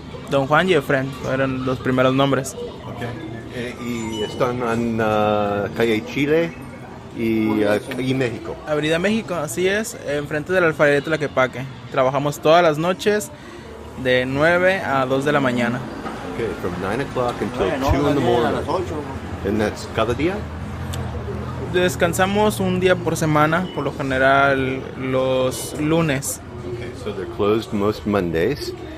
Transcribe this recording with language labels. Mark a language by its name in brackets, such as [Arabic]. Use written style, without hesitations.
[Spanish] Don Juan y Efren fueron los primeros nombres. Okay. Y están en calle Chile y México. Avenida México, así es, enfrente del alfarero de Tlaquepaque. Trabajamos todas las noches de 9 a 2 de la mañana. [English] Okay, from 9 o'clock until 2 in the morning. And that's [Spanish] cada día? Descansamos un día por semana, por lo general los lunes. [English] Okay, so they're closed most Mondays.